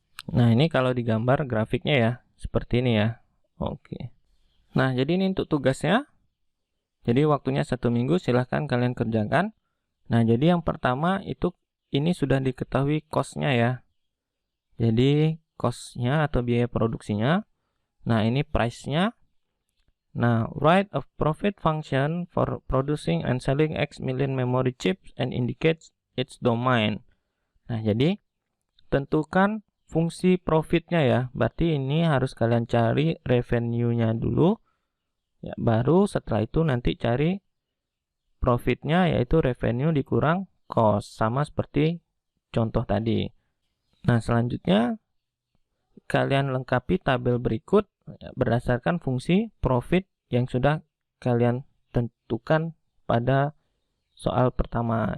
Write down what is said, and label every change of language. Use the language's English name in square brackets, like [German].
[Indonesian] Nah, ini kalau digambar grafiknya ya, seperti ini ya. Oke. Nah, jadi ini untuk tugasnya. Jadi waktunya 1 minggu, silahkan kalian kerjakan. Nah, jadi yang pertama itu ini sudah diketahui cost-nya ya. Jadi cost-nya atau biaya produksinya. Nah, ini price-nya. [English] Nah, write a profit function for producing and selling X million memory chips and indicates its domain. [Indonesian] Nah, jadi tentukan fungsi profitnya ya. Berarti ini harus kalian cari revenue-nya dulu. Ya, baru setelah itu nanti cari profitnya, yaitu revenue dikurang cost. Sama seperti contoh tadi. Nah, selanjutnya kalian lengkapi tabel berikut ya, berdasarkan fungsi profit yang sudah kalian tentukan pada soal pertama.